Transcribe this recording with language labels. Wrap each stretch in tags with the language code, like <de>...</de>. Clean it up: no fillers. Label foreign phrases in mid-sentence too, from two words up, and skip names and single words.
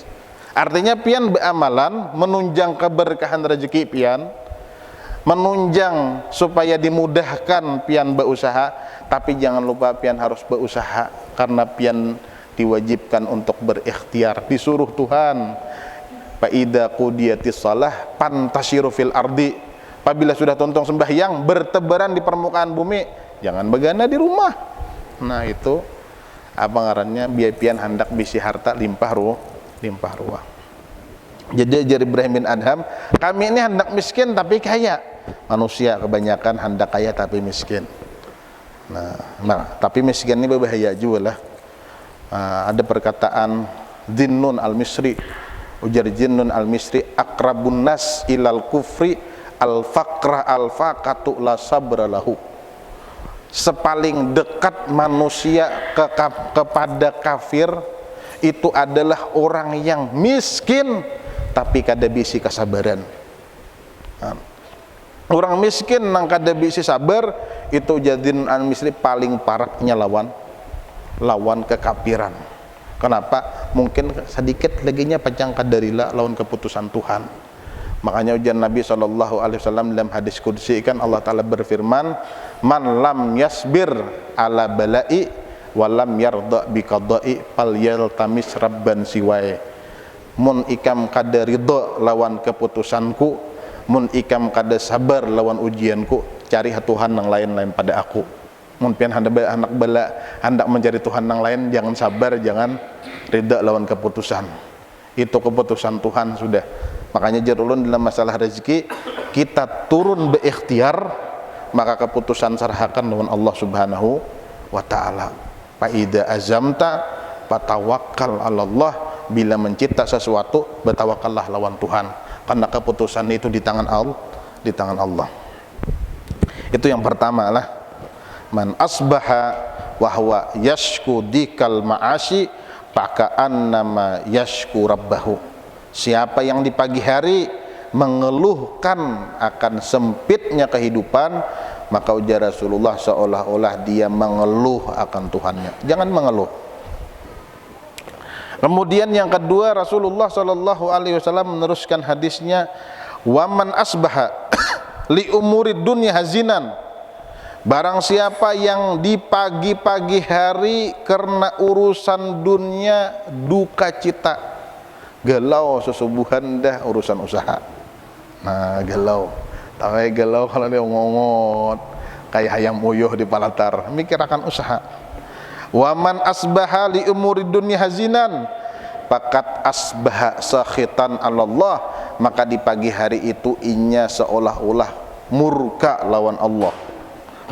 <bjn>Artinya pian beramalan menunjang keberkahan rezeki pian, menunjang supaya dimudahkan pian berusaha, tapi jangan lupa pian harus berusaha karena pian diwajibkan untuk berikhtiar, disuruh Tuhan.</bjn> <ar>فإذا قضيت الصلاة فانتشروا في الأرض.</ar> <bjn>Apabila sudah tontong sembahyang, bertebaran di permukaan bumi, jangan begana di rumah. Nah, itu apa ngarannya biar pian hendak bisi harta limpah ruah. Jadi Ibrahim bin Adham, kami ini hendak miskin tapi kaya. Manusia kebanyakan hendak kaya tapi miskin. Nah, tapi miskin ini berbahaya juga lah. Ada perkataan Zinnun al-Misri, ujar Zinnun al-Misri,</bjn> <ar>أقرب الناس إلى الكفر الفقر الفاقة لا صبر له.</ar> <bjn>Sepaling dekat manusia kepada kafir itu adalah orang yang miskin tapi kada bisi kesabaran. Orang miskin nang kada bisi sabar itu Zinnun al-Misri paling paraknya lawan kekafiran. Kenapa? Mungkin sedikit laginya pacang kadarila lawan keputusan Tuhan. Makanya ujian Nabi SAW dalam hadis qudsi kan Allah Ta'ala berfirman,</bjn> <ar>من لم يصبر على بلائي ولم يرض بقضائي فليلتمس ربا سوائي.</ar> <bjn>Mun ikam kada ridha lawan keputusanku, mun ikam kada sabar lawan ujianku, cari Tuhan yang lain pada aku. Mun pian hendak mencari Tuhan yang lain, jangan sabar, jangan ridha lawan keputusan. Itu keputusan Tuhan sudah. Makanya jarulun dalam masalah rezeki kita turun berikhtiar, maka keputusan serahkan lawan Allah</bjn> <ar>سبحانه وتعالى. فإذا عزمت فتوكل على الله.</ar> <bjn>Bila mencipta sesuatu, bertawakallah lawan Tuhan. Karena keputusan itu di tangan Allah. Itu yang pertama lah.</bjn> <ar>من أصبح وهو يشكو ضيق المعاش فكأنما يشكو ربه.</ar> <bjn>Siapa yang di pagi hari mengeluhkan akan sempitnya kehidupan, maka ujar Rasulullah seolah-olah dia mengeluh akan Tuhannya. Jangan mengeluh. Kemudian yang kedua, Rasulullah SAW meneruskan hadisnya,</bjn> <ar>ومن أصبح لأمور الدنيا حزينا.</ar> <bjn>Barang siapa yang di pagi-pagi hari karena urusan dunia duka cita, galau sesubuhan dah urusan usaha. Nah, galau. Tapi galau kalau dia ngongot kayak ayam uyuh di palatar, mikir akan usaha.</bjn> <ar>ومن أصبح لأمور الدنيا حزينا فقد أصبح ساخطا الله,</ar> <bjn>maka di pagi hari itu inya seolah-olah murka lawan Allah.</bjn>